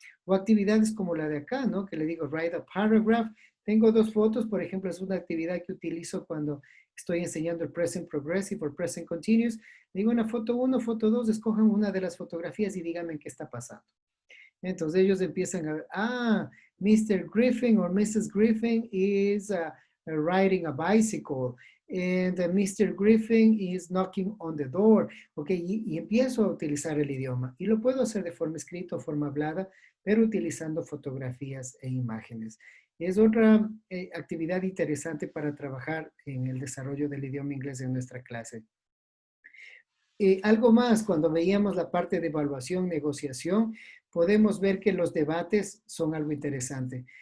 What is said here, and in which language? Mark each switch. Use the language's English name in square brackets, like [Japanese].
[Spanish] O actividades como la de acá, ¿no? Que le digo, [English] write a paragraph. [Spanish] Tengo dos fotos, por ejemplo, es una actividad que utilizo cuando estoy enseñando el present progressive o present continuous. Digo una foto 1, foto 2, escojan una de las fotografías y díganme qué está pasando. Entonces ellos empiezan a ver, Mr. Griffin or Mrs. [English] Griffin is riding a bicycle and Mr. Griffin is knocking on the door. [Spanish] Ok, y empiezo a utilizar el idioma y lo puedo hacer de forma escrita o forma hablada, pero utilizando fotografías e imágenes. Es otra actividad interesante para trabajar en el desarrollo del idioma inglés en nuestra clase. Algo más, cuando veíamos la parte de evaluación, negociación, podemos ver que los debates son algo interesante.